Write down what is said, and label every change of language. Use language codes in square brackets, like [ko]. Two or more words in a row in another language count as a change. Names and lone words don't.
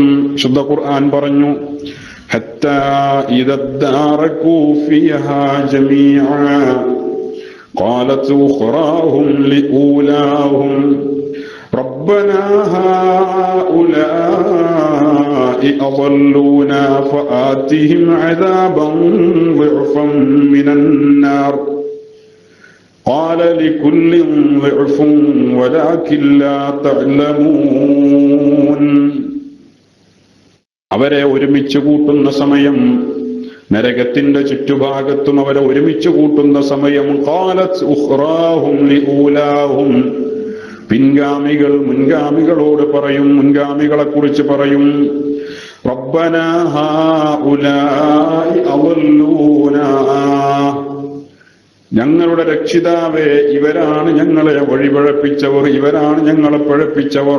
[ml] ശുദ്ധ ഖുർആൻ പറഞ്ഞു, [ar] حتى إذا اداركوا فيها جميعا قالت أخراهم لأولاهم ربنا هؤلاء أضلونا فآتهم عذابا ضعفا من النار قال لكل ضعف ولكن لا تعلمون. [ml] അവരെ ഒരുമിച്ച് കൂട്ടുന്ന സമയം, നരകത്തിന്റെ ചുറ്റുഭാഗത്തും അവരെ ഒരുമിച്ച് കൂട്ടുന്ന സമയം, [ar] قالت أخراهم لأولاهم, [ml] പിൻഗാമികൾ മുൻഗാമികളോട് പറയും, മുൻഗാമികളെ കുറിച്ച് പറയും, [ar] ربنا هؤلاء أضلونا, [ml] ഞങ്ങളുടെ രക്ഷിതാവേ, ഇവരാണ് ഞങ്ങളെ വഴിപഴപ്പിച്ചവർ, ഇവരാണ് ഞങ്ങളെ പഴപ്പിച്ചവർ.